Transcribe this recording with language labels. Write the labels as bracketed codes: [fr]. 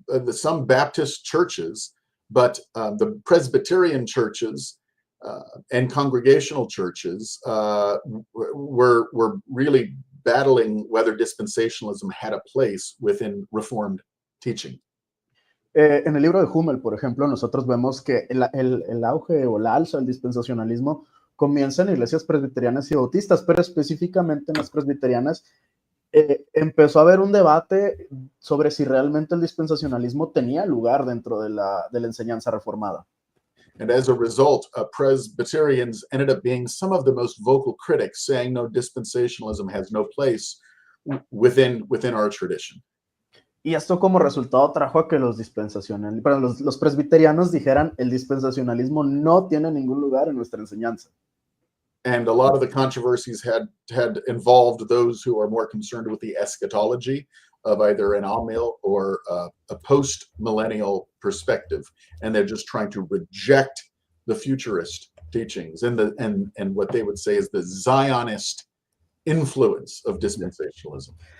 [en] some Baptist churches, but the Presbyterian churches and congregational churches were really battling whether dispensationalism had a place within Reformed teaching. [es] En el libro de Hummel, por ejemplo, nosotros vemos que el auge o la alza del dispensacionalismo comienza en iglesias presbiterianas y bautistas, pero específicamente en las presbiterianas empezó a haber un debate sobre si realmente el dispensacionalismo tenía lugar dentro de la enseñanza reformada. [en] And as a result, Presbyterians ended up being some of the most vocal critics, saying no, dispensationalism has no place within our tradition. [es] Y esto como resultado trajo a que los presbiterianos dijeran el dispensacionalismo no tiene ningún lugar en nuestra enseñanza. [en] And a lot of the controversies had involved those who are more concerned with the eschatology of either an amil or a post-millennial perspective, and they're just trying to reject the futurist teachings and what they would say is the Zionist influence of dispensationalism.